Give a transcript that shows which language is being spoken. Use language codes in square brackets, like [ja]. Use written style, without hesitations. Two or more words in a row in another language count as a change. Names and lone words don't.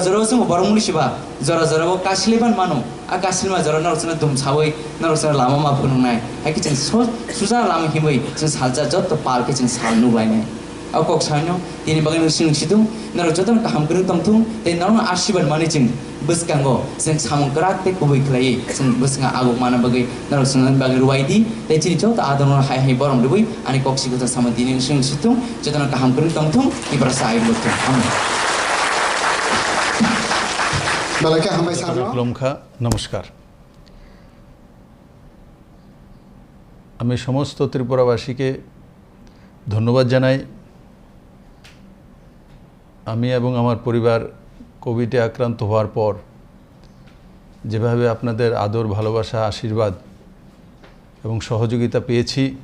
[trp] जरा जों बरमुनि सिबा जरा जराबो कासिलेबान मानो आ कासिलमा जरा नरसनो दुमसावै नरसनो लामो मा फोरोंनाय हायके जों सुजा लामो हिमै जों सालजा जत पालके जों सालनु बायनाय आ कक सानो दिनै बागै नों सिदुं नर जतन गाहाम गोरों तंथुं दे नरनो आशीर्वाद मानि जों बुसकांगो जों सामंकराते कुबै खलायै जों बुसका आगु माना बागै नरसनो बागै रुवाइदि दे चिनि जत आदन हाय हाय बरम दुबै आनि कक्सिगो जों साम दिनै सिदुं जतन गाहाम गोरों तंथुं इब्रा साइ लुथुं बालाके हामबाय सारनो [bn] লমখা নমস্কার। আমি সমস্ত ত্রিপুরাবাসীকে ধন্যবাদ জানাই। আমি এবং আমার পরিবার কোভিডে আক্রান্ত হওয়ার পর যেভাবে আপনাদের আদর ভালোবাসা আশীর্বাদ এবং সহযোগিতা পেয়েছি